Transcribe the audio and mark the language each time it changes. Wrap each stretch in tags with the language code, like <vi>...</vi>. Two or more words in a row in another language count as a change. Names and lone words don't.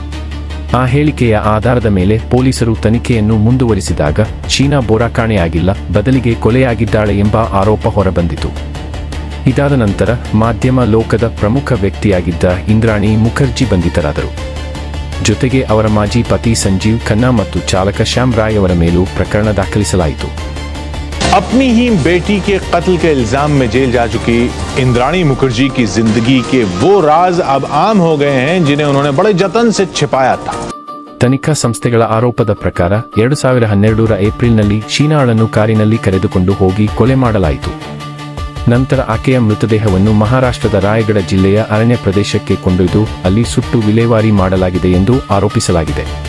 <kn>ಆ ಹೇಳಿಕೆಯ ಆಧಾರದ ಮೇಲೆ ಪೊಲೀಸರು ತನಿಖೆಯನ್ನು ಮುಂದುವರಿಸಿದಾಗ ಶೀನಾ ಬೋರಾ ಕಾಣೆಯಾಗಿಲ್ಲ, ಬದಲಿಗೆ ಕೊಲೆಯಾಗಿದ್ದಾಳೆ ಎಂಬ ಆರೋಪ ಹೊರಬಂದಿತು. ಇದಾದ ನಂತರ ಮಾಧ್ಯಮ ಲೋಕದ ಪ್ರಮುಖ ವ್ಯಕ್ತಿಯಾಗಿದ್ದ ಇಂದ್ರಾಣಿ ಮುಖರ್ಜಿ ಬಂಧಿತರಾದರು. ಜೊತೆಗೆ ಅವರ ಮಾಜಿ ಪತಿ ಸಂಜೀವ್ ಖನ್ನಾ ಮತ್ತು ಚಾಲಕ ಶ್ಯಾಮ್ ರಾಯ್ ಅವರ ಮೇಲೂ ಪ್ರಕರಣ ದಾಖಲಿಸಲಾಯಿತು.</kn> <hi>अपनी ही बेटी के कत्ल के इल्जाम में जेल जा चुकी इंद्राणी मुखर्जी की जिंदगी के वो राज अब आम हो गए हैं जिन्हें उन्होंने बड़े जतन से छिपाया था.</hi> <kn>ತನಿಖಾ ಸಂಸ್ಥೆಗಳ ಆರೋಪದ ಪ್ರಕಾರ 2012ರ ಏಪ್ರಿಲ್ನಲ್ಲಿ ಶೀನಾಳನ್ನು ಕಾರಿನಲ್ಲಿ ಕರೆದುಕೊಂಡು ಹೋಗಿ ಕೊಲೆ ಮಾಡಲಾಯಿತು. ನಂತರ ಆಕೆಯ ಮೃತದೇಹವನ್ನು ಮಹಾರಾಷ್ಟ್ರದ ರಾಯಗಢ ಜಿಲ್ಲೆಯ ಅರಣ್ಯ ಪ್ರದೇಶಕ್ಕೆ ಕೊಂಡೊಯ್ದು ಅಲ್ಲಿ ಸುಟ್ಟು ವಿಲೇವಾರಿ ಮಾಡಲಾಗಿದೆ ಎಂದು ಆರೋಪಿಸಲಾಗಿದೆ.</kn>